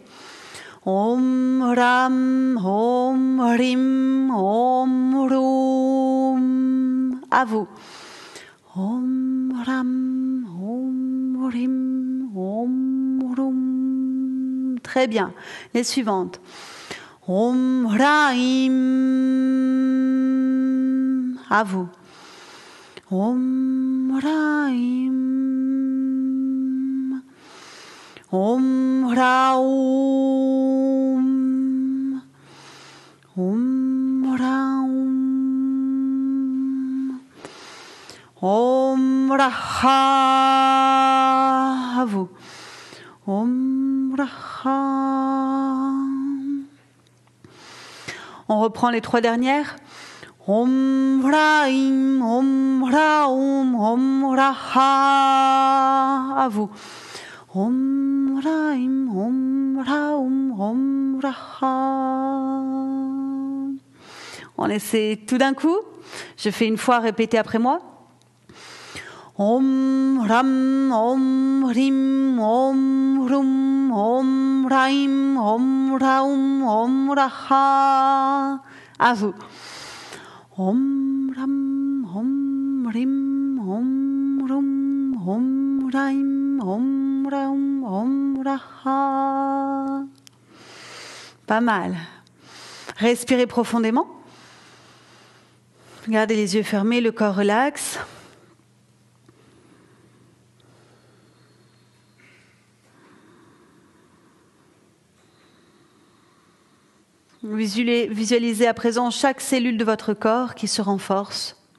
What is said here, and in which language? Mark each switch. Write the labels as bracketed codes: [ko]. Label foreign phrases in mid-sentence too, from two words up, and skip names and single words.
[sa] Om Ram, Om Rim, Om Rum. [fr] À vous. [sa] Om Ram, Om Rim, Om Rum. [fr] Très bien. Les suivantes. [sa] Om Raim. [fr] À vous. [sa] Om Raim. Om Raum. Om Raum. Om Raha. [fr] À vous. [sa] Om Raha. [fr] On reprend les trois dernières. [sa] Om Raim, Om Raum, Om Raha. [fr] À vous. [sa] Om Raim, Om Raum, Om Raha. [fr] On essaie tout d'un coup. Je fais une fois, répétez après moi. [sa] Om Ram, Om Rim, Om Rum, Om Raim, Om Raum, Om Raha. [fr] À vous. [sa] Om Ram, Om Rim, Om Rum, Om Raim, Om Raum, Om Raha. [fr] Pas mal. Respirez profondément. Gardez les yeux fermés, le corps relaxe. Visualisez à présent chaque cellule de votre corps qui se renforce.